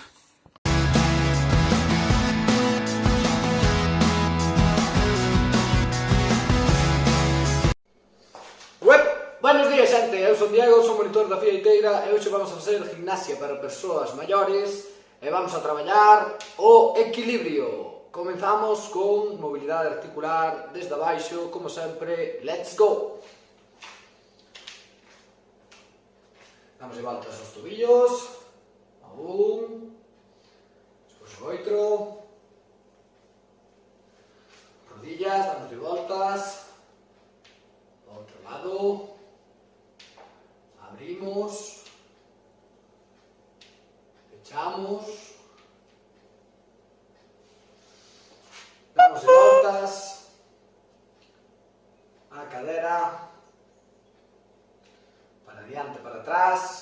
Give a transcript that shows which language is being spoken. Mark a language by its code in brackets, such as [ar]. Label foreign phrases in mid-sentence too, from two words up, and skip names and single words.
[es] Buenos días, [gl] xente, eu son Diego, son monitor da Fieiteira e hoxe vamos a facer gimnasia para persoas maiores e vamos a traballar o equilibrio. Comenzamos con mobilidade articular desde abaixo, como sempre, [en] let's go! [gl] Damos de voltas aos tobillos, a un, despois o outro, rodillas, damos de voltas, ao outro lado, abrimos, fechamos, damos de voltas a cadera, para diante, para atrás.